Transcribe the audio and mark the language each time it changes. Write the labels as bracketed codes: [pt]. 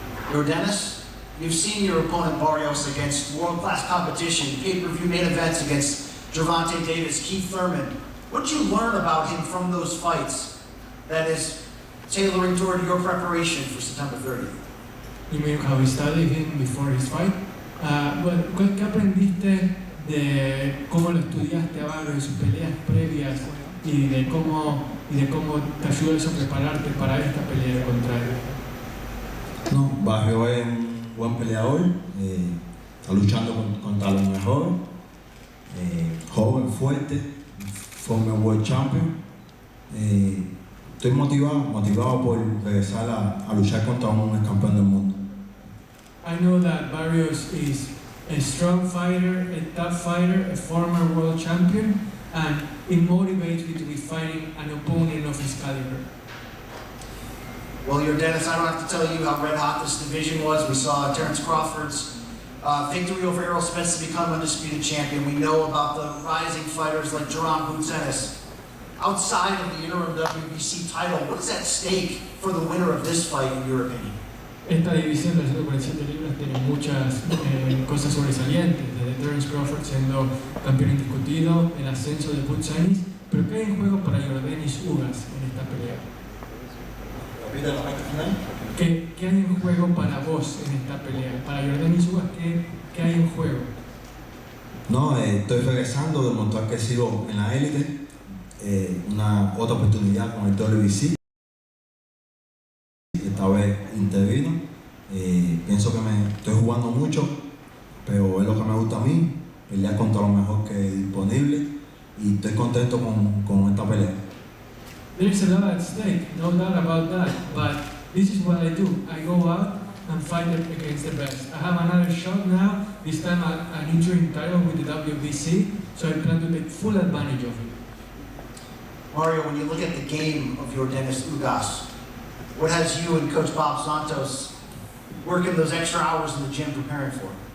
[en] Yordenis, you've seen your opponent Barrios against world-class competition, pay-per-view main events against Gervonta Davis, Keith Thurman. What did you learn about him from those fights that is tailoring toward your preparation for September 30th? You mean how he studied him before his fight? [es] ¿Qué aprendiste de cómo lo estudiaste a Barrios, de sus peleas previas y de cómo te ayudó eso a prepararte para esta pelea contra él? No, Barrios es un buen peleador, está luchando contra los mejores, joven, fuerte, [en] former world champion. [es] Estoy motivado por regresar a luchar contra un ex campeón del mundo. [en] I know that Barrios is a strong fighter, a tough fighter, a former world champion, and it motivates me to be fighting an opponent of his caliber. Well, Yordenis, I don't have to tell you how red hot this division was. We saw Terrence Crawford's victory over Errol Spence to become undisputed champion. We know about the rising fighters like Jermell. Outside of the interim WBC title, what is at stake for the winner of this fight, in your opinion? [es] Esta división de las 147 libras tiene muchas cosas sobresalientes, desde Terrence Crawford siendo campeón indiscutido, el ascenso de Butsanis, pero ¿qué hay en juego para Yordenis Ugas en esta pelea? ¿Qué hay en juego para vos en esta pelea? Para Yordenis Ugas, ¿qué hay en juego? No, estoy regresando, demostrar que sigo en la élite, una otra oportunidad con el WBC. Esta vez intervino. Pienso que me estoy jugando mucho, pero es lo que me gusta a mí, pelear contra lo mejor que es disponible, y estoy contento con esta pelea. [en] There's a lot at stake, no doubt about that, but this is what I do. I go out and fight against the best. I have another shot now, this time an interim title with the WBC, so I plan to take full advantage of it. Mario, when you look at the game of Yordenis Ugas, what has you and Coach Bob Santos working those extra hours in the gym preparing for?